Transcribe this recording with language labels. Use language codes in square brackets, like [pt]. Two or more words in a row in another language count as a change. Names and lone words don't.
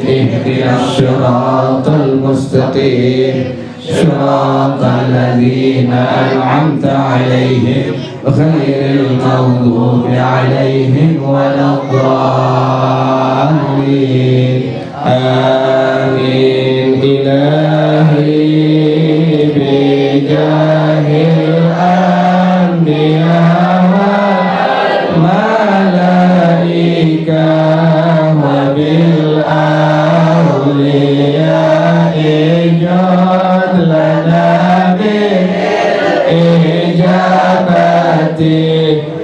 [ar] اهدنا الصراط المستقيم. صراط الذين أنعمت عليهم غير المغضوب عليهم ولا الضالين. Amin. إلهي بجاه الأنبياء والملائكة وبالأولياء جد لنا بالإجابة.